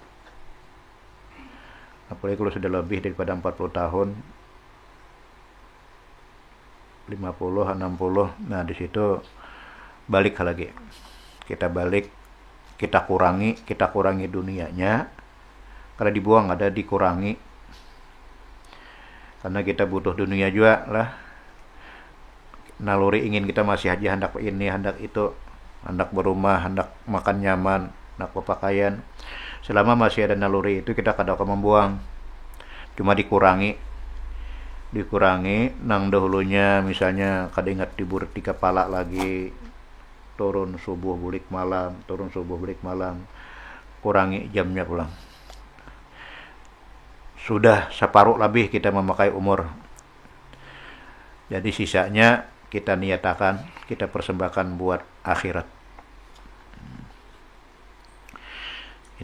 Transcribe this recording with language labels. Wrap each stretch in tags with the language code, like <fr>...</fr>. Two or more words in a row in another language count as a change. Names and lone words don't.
<id>Apalagi kalau sudah lebih daripada 40 tahun, 50, 60, nah di situ balik lagi. Kita balik, kita kurangi dunianya. Karena dibuang, ada dikurangi. Karena kita butuh dunia juga lah. Naluri ingin kita masih aja hendak ini, hendak itu, hendak berumah, hendak makan nyaman, hendak berpakaian. Selama masih ada naluri itu, kita kadang membuang.</id> <bjn>Cuma dikurangi nang dahulunya, misalnya kada ingat dibur di kepala lagi, turun subuh bulik malam,</bjn> <id>kurangi jamnya pulang. Sudah separuh lebih kita memakai umur. Jadi sisanya kita niatakan, kita persembahkan buat akhirat.</id>